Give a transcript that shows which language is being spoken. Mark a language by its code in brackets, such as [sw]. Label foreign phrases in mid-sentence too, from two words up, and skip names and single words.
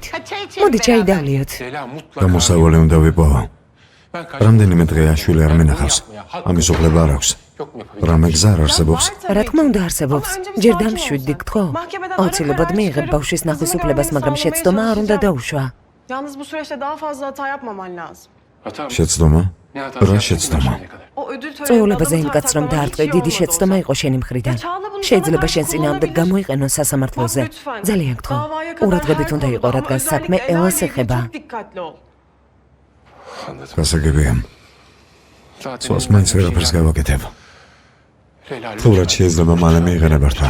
[ka] მოდი ჩაიდავლიოთ. გამოსავალი უნდა ვიპოვო. რამდენიმე დღეა შვილი არ მენახავს. ამის უფლება არ აქვს. რამე გზა არ არსებობს? რა თქმა უნდა არსებობს. ჯერ დამშვიდდი გთხოვ. აუცილებლად მიიღებ ბავშვის ნახვის უფლებას, მაგრამ შეცდომა არ უნდა დაუშვა. [tr] Yalnız bu süreçte daha fazla hata yapmaman lazım. [ka] შეცდომა? რა შეცდომა? [tr] O ödül [ka] წვეულებაზე იმ კაცს რომ დაარტყე, დიდი შეცდომა იყო შენი მხრიდან. შეიძლება შენ წინააღმდეგ გამოიყენონ სასამართლოზე. ძალიან გთხოვ. ყურადღებით უნდა იყო, რადგან საქმე ელას ეხება. [tr] dikkatli ol. [ka] გასაგებია. სვას მაინც ვერაფერს გავაკეთებ. თუ რაც შეიძლება მალე მიიღენებართა.